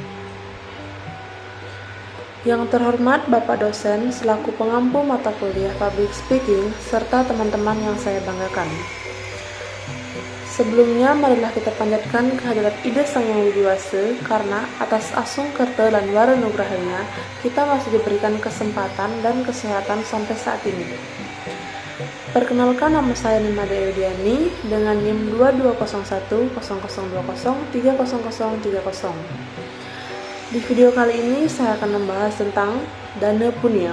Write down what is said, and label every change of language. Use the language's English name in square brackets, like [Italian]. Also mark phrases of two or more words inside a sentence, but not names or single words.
[Indonesian] Yang terhormat Bapak dosen selaku pengampu mata kuliah Public Speaking serta teman-teman yang saya banggakan. Sebelumnya, marilah kita panjatkan kehadirat Ida Sang Yang Widiwasa karena atas [Balinese] asung kerta lan wara nugrahanya [Indonesian] kita masih diberikan kesempatan dan kesehatan sampai saat ini. Perkenalkan, nama saya Nimade Eudiani dengan NIM 220100203030. Di video kali ini saya akan membahas tentang dana punya.